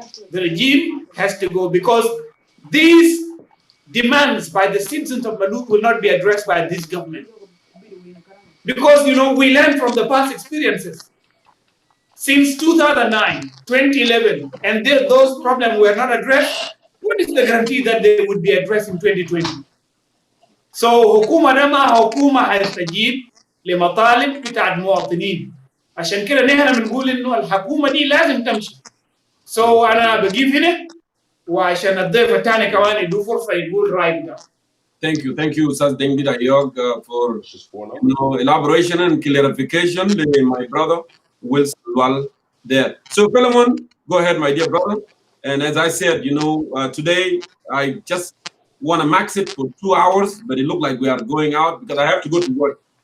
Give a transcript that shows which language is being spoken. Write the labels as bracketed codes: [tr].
[en] The regime has to go because these demands by the citizens of Malut will not be addressed by this government. Because, we learn from the past experiences. Since 2009, 2011, and those problems were not addressed, what is the guarantee that they would be addressed in 2020? [ar] So, حكومة ما حكومة هتستجيب لمطالب بتاع المواطنين. عشان كده نحن بنقول إنه الحكومة دي لازم تمشي. So أنا بجيب هنا وعشان الضيف الثاني كمان يدو فرصة يقول رأي بتاعه. [en] Thank you, Sas Dengit Ayog, for elaboration and clarification. My brother Wilson Wal there. So Philemon, go ahead, my dear brother. And as I said, today I just want to max it for 2 hours, but it looked like we are going out because I have to go to work.